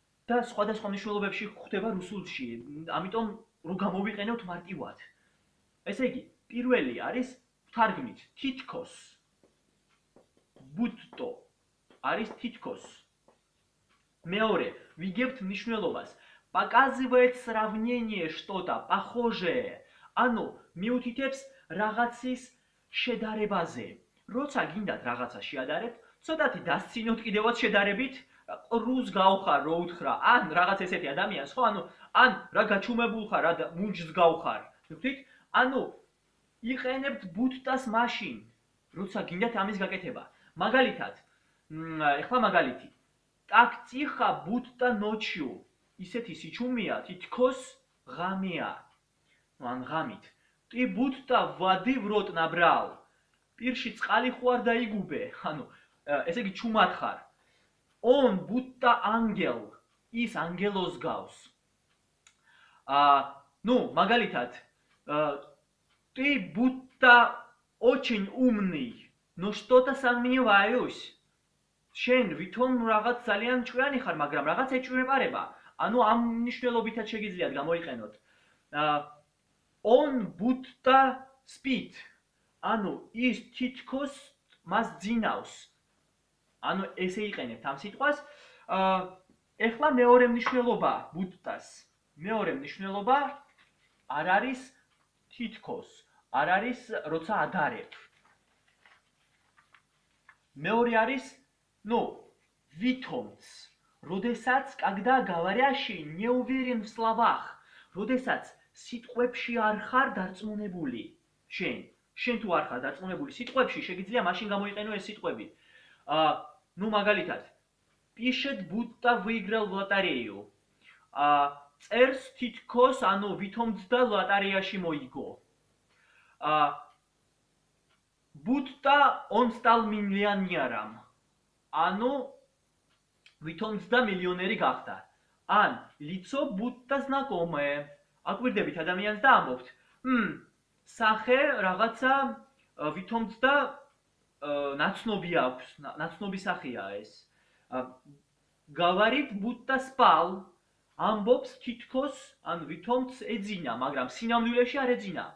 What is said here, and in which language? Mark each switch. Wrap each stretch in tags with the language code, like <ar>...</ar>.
<ka>და სხვადასხვა მნიშვნელობებში გვხვდება რუსულში. ამიტომ რო გამოვიყენოთ მარტივად. ესე იგი, პირველი არის თარგმნით თითქოს. ბუტტო არის თითქოს. მეორე, ვიგებთ მნიშვნელობას.</ka> <ru>Показывает сравнение что-то похожее.</ru> <ka>ანუ მიუთითებს რაღაცის შედარებაზე. როცა გინდათ რაღაცა შეადარებთ, ცოტათი დასცინოთ კიდევაც შედარებით, ყრუს გავხარ, რო უთხრა, ან რაღაც ესეთი ადამიანს, ხო, ანუ ან რა გაჩუმებულ ხარ, რა მუნჯს გავხარ. ვთქვით? ანუ იყენებთ ბუტტას მაშინ, როცა გინდათ ამის გაკეთება. მაგალითად, ეხლა მაგალითი.</ka> <ru>Так тихо, будто ночью.</ru> <ka>ისეთი სიჩუმეა, თითქოს ღამეა. ან ღამით.</ka> <ru>Ты будто воды в рот набрал.</ru> <ka>პირში წყალი ხო არ დაიგუბე. ანუ ესე იგი ჩუმად ხარ.</ka> <ru>Он будто ангел.</ru> <ka>ის ანგელოს გავს.</ka> <ru>ну,</ru> <ka>მაგალითად,</ka> <ru>ты будто очень умный. но что-то сомневаюсь.</ru> <ka>შენ ვითომ რაღაც ძალიან ჭკვიანი ხარ, მაგრამ რაღაც ეჭვმეპარება. ანუ ამ მნიშვნელობითაც შეგიძლიათ გამოიყენოთ.</ka> <ru>Он будто спит.</ru> <ka>ანუ ის თითქოს მას ძინავს. ანუ ესე იყენებთ ამ სიტყვას. ეხლა მეორე მნიშვნელობა ბუტტას. მეორე მნიშვნელობა არ არის თითქოს, არ არის როცა ადარებ. მეორე არის, ну, ვითომც. Როდესაც,</ka> <ru>когда говорящий не уверен в словах,</ru> <ka>როდესაც სიტყვებში არ ხარ დარწმუნებული. შენ თუ არ ხარ დარწმუნებული სიტყვებში, შეგიძლია მაშინ გამოიყენო ეს სიტყვები.</ka> <ru>ну,</ru> <ka>მაგალითად,</ka> <ru>пишет, будто выиграл в лотерею.</ru> <ka>წერს თითქოს, ანუ ვითომცდა ლოტარეაში მოიგო.</ka> <ru>будто он стал миллионером.</ru> <ka>ანუ ვითომცდა მილიონერი გახდა.</ka> <ru>ან лицо будто знакомое.</ru> <ka>აკვირდებით ადამიანს და ამბობთ, სახე რაღაცა ვითომცდა ნაცნობი აქვს, ნაცნობი სახეა ეს.</ka> <ru>говорит, будто спал.</ru> <ka>ამბობს თითქოს, ან ვითომც ეძინა, მაგრამ სინამდვილეში არ ეძინა.</ka>